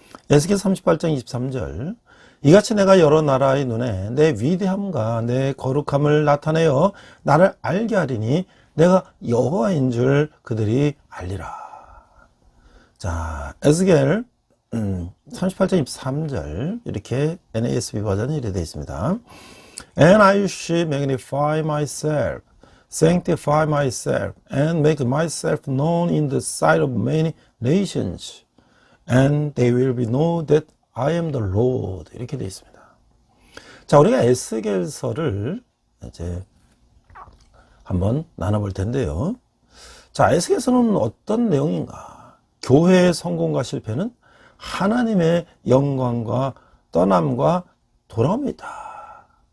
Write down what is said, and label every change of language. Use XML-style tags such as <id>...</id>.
<ko>에스겔 38장 23절 이같이 내가 여러 나라의 눈에 내 위대함과 내 거룩함을 나타내어 나를 알게 하리니 내가 여호와인 줄 그들이 알리라. 자, 에스겔 38장 23절 이렇게 NASB 버전이 이렇게 되어 있습니다.</ko> <en>And I shall magnify myself, sanctify myself, and make myself known in the sight of many nations, and they will be know that I am the Lord.</en> <ko>이렇게 되어 있습니다. 자, 우리가 에스겔서를 이제 한번 나눠볼 텐데요. 자, 에스겔서는 어떤 내용인가? 교회의 성공과 실패는 하나님의 영광과 떠남과 돌아옵니다.</ko>